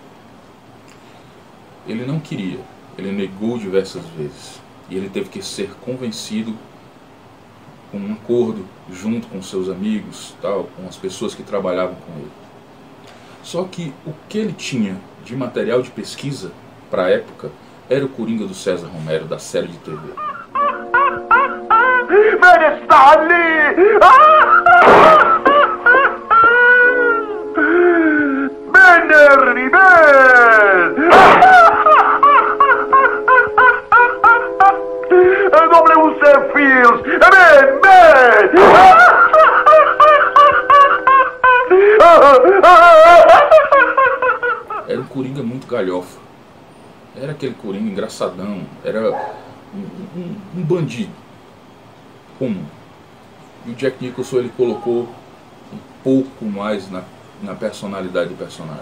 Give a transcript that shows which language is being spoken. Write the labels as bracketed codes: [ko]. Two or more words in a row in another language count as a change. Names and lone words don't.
[pt] Ele não queria, ele negou diversas vezes, e ele teve que ser convencido com um acordo junto com seus amigos, tal, com as pessoas que trabalhavam com ele. Só que o que ele tinha de material de pesquisa para a época era o Coringa do César Romero, da série de TV. Ben está ali! Ben, Ernie, ben! W.C. Fields! Ben, ben! Era um Coringa muito galhofa. Era aquele Coringa engraçadão. Era um bandido comum. E o Jack Nicholson ele colocou um pouco mais na personalidade do personagem.